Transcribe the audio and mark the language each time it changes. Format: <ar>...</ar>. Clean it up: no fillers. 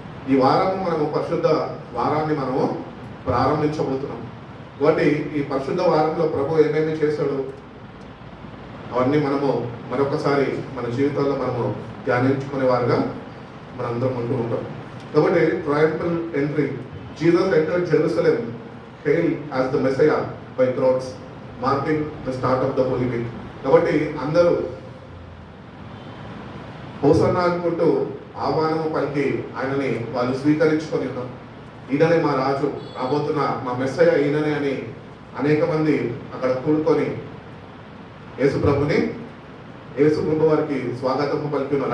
<te>ఈ వారము మనము పరిశుద్ధ వారాన్ని మనము ప్రారంభించబోతున్నాం. కాబట్టి ఈ పరిశుద్ధ వారంలో ప్రభు ఏమేమి చేశాడు అవన్నీ మనము మరొకసారి మన జీవితాల్లో మనము ధ్యానించుకునే వారుగా మనందరం ఉంటూ ఉంటాం.</te> <en>కాబట్టి triumphal entry, Jesus entered Jerusalem hailed as the Messiah by crowds, marking the start of the Holy Week.</en> <te>కాబట్టి అందరూ హోసన్నా అనుకుంటూ ఆహ్వానము పలికి ఆయనని వాళ్ళు స్వీకరించుకొని ఉన్నారు. ఈయననే మా రాజు, రాబోతున్న మా మెస్సయ్య ఈయననే అని అనేక మంది అక్కడ కూడుకొని యేసు ప్రభు వారికి స్వాగతము పలికి ఉన్నారు.</te>